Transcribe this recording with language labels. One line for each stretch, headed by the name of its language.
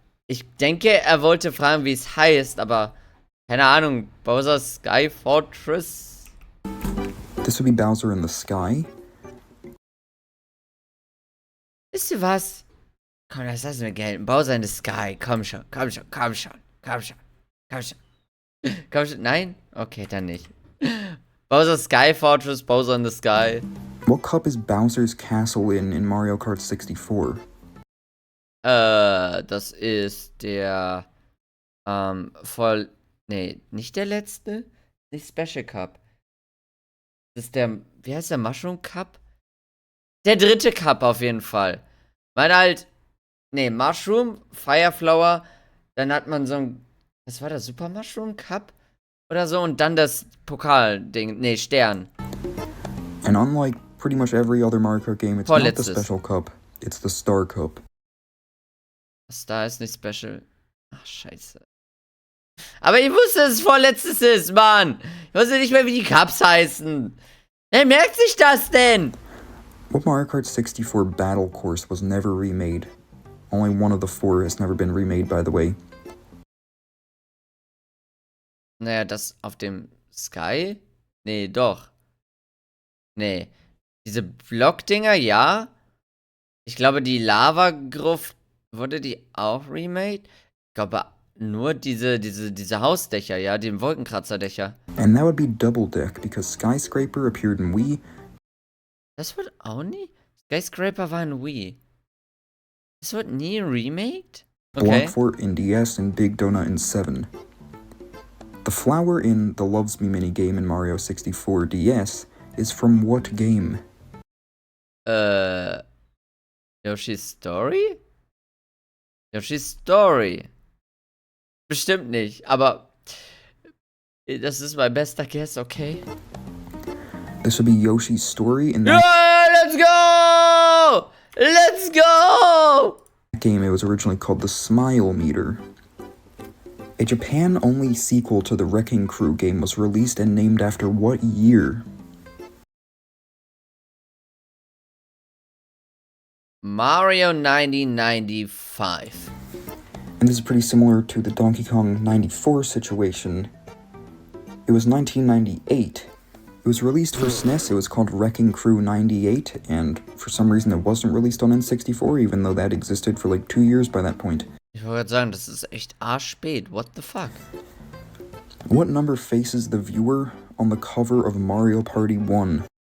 German: Ich denke, er wollte fragen, wie es heißt, aber keine Ahnung.
English: Bowser Sky Fortress? This would be Bowser in the Sky.
German: Wisst ihr was? Komm, das lassen wir gelten. Bowser in the Sky. Komm schon, komm schon, komm schon, komm schon, komm schon. Komm schon. Nein? Okay, dann nicht. Bowser Sky Fortress, Bowser in the Sky.
English: What cup is Bowser's Castle in Mario Kart 64?
German: Das ist der, nee, nicht der letzte? Nicht Special Cup. Das ist der, wie heißt der, Mushroom Cup? Der dritte Cup auf jeden Fall. Weil halt, nee, Mushroom, Fireflower, dann hat man so ein, was war das, Super Mushroom Cup? Oder so, und dann das Pokal-Ding, nee, Stern.
English: And unlike pretty much every other Mario Kart game, it's not the
German: Vorletztes.
English: Special Cup, it's the Star Cup.
German: Star ist nicht special. Ach, scheiße. Aber ich wusste, dass es vorletztes ist, Mann. Ich wusste nicht mehr, wie die Cups heißen. Wer merkt sich das denn?
English: What Mario Kart 64 battle course was never remade? Only one of the four has never been remade, by the way.
German: Naja, das auf dem Sky? Nee, doch. Nee. Diese Blockdinger, ja. Ich glaube, die Lava-Gruft, wurde die auch remade? Ich glaube, nur diese Hausdächer, ja, die Wolkenkratzerdächer.
English: And that would be Double Deck, because Skyscraper appeared in Wii.
German: Das wird auch nie? Skyscraper war in Wii. Das wird nie remade? Okay.
English: Block Fort in DS and Big Donut in 7. The flower in the Loves Me minigame in Mario 64 DS is from what game? Yoshi's Story? Yoshi's Story.
German: Bestimmt nicht, aber das ist mein bester Guess, okay?
English: This would be Yoshi's Story in Yeah, that let's go! Let's go! game. It was originally called the Smile Meter. A Japan-only sequel to the Wrecking Crew game was released and named after what year? Mario 1995. And this is pretty similar to the Donkey Kong 94 situation. It was 1998. It was released for SNES, it was called Wrecking Crew 98, and for some reason it wasn't released on N64, even though that existed for like 2 years by that point.
German: Ich wollte gerade sagen, das ist echt arschspät.
English: What the fuck? What number faces the viewer on the cover of Mario Party 1?